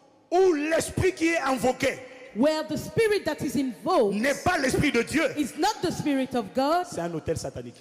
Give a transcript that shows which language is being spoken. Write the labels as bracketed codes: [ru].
[fr] où l'esprit qui est invoqué [en] where the spirit that is invoked [fr] n'est pas l'esprit de Dieu, [en] is not the spirit of God, [fr] c'est un autel satanique.